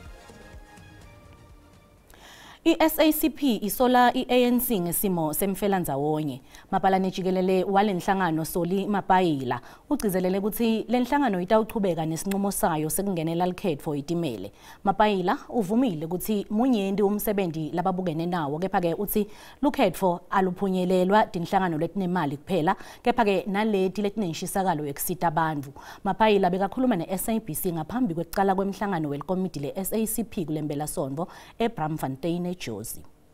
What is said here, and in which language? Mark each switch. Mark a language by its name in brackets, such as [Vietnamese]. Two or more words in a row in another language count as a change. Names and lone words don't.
[Swati] I-SACP isola i-ANC ngesimo semfelandawonye. Mapalane jikelele walenhlangano Soli Mapayila ugcizelele ukuthi lenhlangano itawuchubeka nesinqumo sayo sekungenela likhetfo itimele. Mapayila uvumile ukuthi munyendi umsebenzi lababukene nawo kepha-ke uthi lukhetfo aluphunyelelwa tinhlangano letinemali kuphela kepha-ke naleti letinenshisakalo yekusita abantu. Mapayila bekakhuluma ne-SABC ngaphambi kwekucala kwemhlangano welikomidi le-SACP kulempelasonto eBramfontein Jozi.